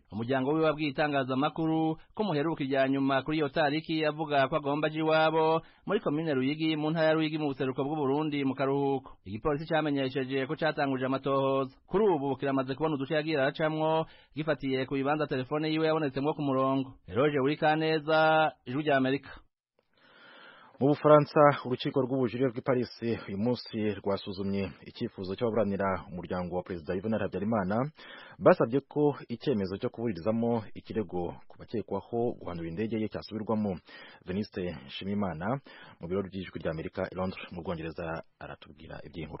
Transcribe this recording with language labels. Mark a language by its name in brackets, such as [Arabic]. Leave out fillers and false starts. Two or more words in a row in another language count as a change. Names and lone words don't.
[Rundi] Umuryango wiwe wabwiye itangazamakuru ko muheruka irya nyuma kuri iyo tariki avuga ko agomba ji wabo muri komine Ruyigi mu ntara ya Ruyigi mu buseruko bw'u Burundi mu karuhuko. Igipolisi cyamenyesheje ko catanguje amatohoza. Kuri ubu kiramaze kubona uduce yagira aracamwo gifatiye ku bibanza telefone yiwe yabonetsemwo ku murongo. Eloge Wirikaneza, Ijwi rya Amerika. [Kinyarwanda] Mu Bufaransa urukiko rw'ubujurire bw'i Paris uyu munsi rwasuzumye icyifuzo cy'ababuranira umuryango wa Perezida Juvenal Habyarimana basabye ko icyemezo cyo kuburizamo ikirego ku bakekwaho guhanura indege ye cyasubirwamo. Veniste Nshimiyimana mu biro by'Ijwi rya Amerika i Londres mu Bwongereza aratubwira iby'inkuru.